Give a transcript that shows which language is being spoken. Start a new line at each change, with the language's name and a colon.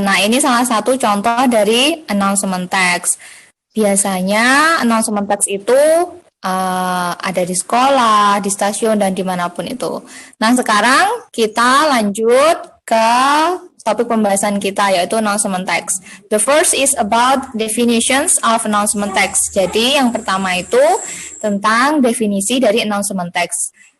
Indonesian: Nah, ini salah satu contoh dari announcement text. Biasanya announcement text itu ada di sekolah, di stasiun, dan dimanapun itu. Nah, sekarang kita lanjut ke topik pembahasan kita, yaitu announcement text.
English: The first is about definitions of announcement text.
Indonesian: Jadi, yang pertama itu tentang definisi dari announcement text.